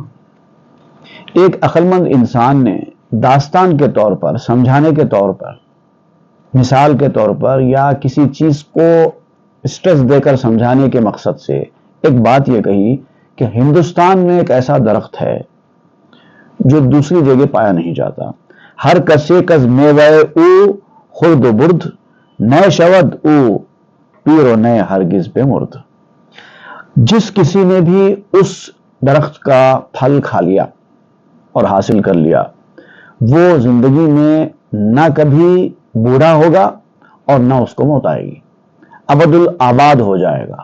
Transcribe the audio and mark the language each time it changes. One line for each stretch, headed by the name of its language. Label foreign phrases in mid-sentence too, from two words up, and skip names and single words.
Urdu: ایک عقلمند انسان نے داستان کے طور پر، سمجھانے کے طور پر، مثال کے طور پر، یا کسی چیز کو اسٹریس دے کر سمجھانے کے مقصد سے ایک بات یہ کہی کہ ہندوستان میں ایک ایسا درخت ہے جو دوسری جگہ پایا نہیں جاتا۔
Persian: ہر کسے کز میوہ او خرد و برد، نئے شود او پیر و نئے ہرگز بے مرد۔
Urdu: جس کسی نے بھی اس درخت کا پھل کھا لیا اور حاصل کر لیا، وہ زندگی میں نہ کبھی بوڑھا ہوگا اور نہ اس کو موت آئے گی،
Arabic: ابد الآباد
Urdu: ہو جائے گا۔